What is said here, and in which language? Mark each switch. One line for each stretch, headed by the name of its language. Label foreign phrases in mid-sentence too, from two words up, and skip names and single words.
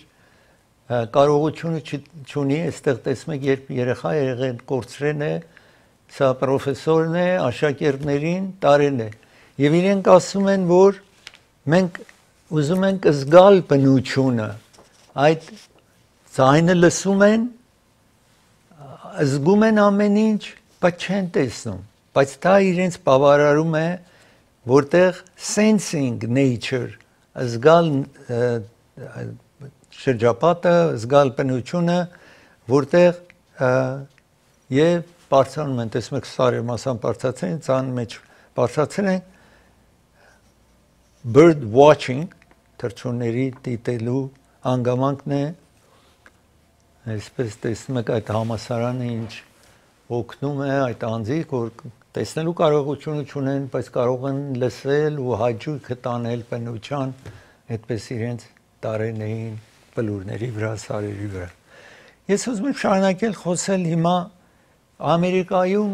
Armenian: կարողությունը չունի այստեղ տեսնում եք երբ երեխա եղել կորցրել է Սա պրոֆեսորն է, աշակերտներին տարել է։ Եվ իրենք ասում են, որ մենք ուզում ենք զգալ բնությունը, այդ ձայնը լսում են, զգում են ամեն ինչ, բայց չեն տեսնում։ Բայց դա իրենց բավարարում է, որտեղ
English: sensing nature,
Armenian: զգալ շրջապատը, զգալ բնությունը, որտեղ եւ բարձրանում են, տեսնում եք սարը մասամբ բարձրացել են, ծան մեջ բարձրացել են
English: bird watching,
Armenian: թռչունների դիտելու անգամանքն է Այսպես տեսնում եք այդ համասարանը ինչ օգնում է այդ անձիկ, որ տեսնելու կարողությունը չունեն, բայց կարող են լսել ու հաճույքը տանել բնության, այդպես իրենց տարենային բլուրների վրա, սարերի վրա։ Ես ուզում եմ շարունակել խոսել հիմա Ամերիկայում